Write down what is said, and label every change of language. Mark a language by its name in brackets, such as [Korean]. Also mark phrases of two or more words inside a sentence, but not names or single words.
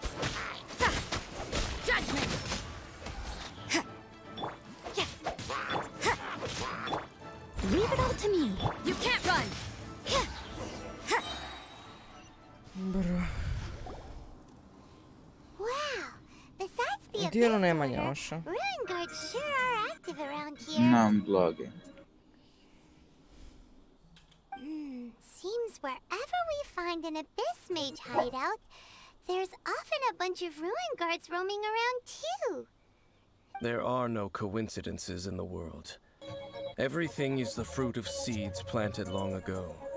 [English] Judgment! Leave it all to me. You can't run! Wow. Besides the Dio nema njoša. ruin guards sure are active around here. Nam blage. Seems wherever we find an abyss mage hideout, there's often a bunch of ruin guards roaming around too. There are no coincidences in the world. Everything is the fruit of seeds planted long ago.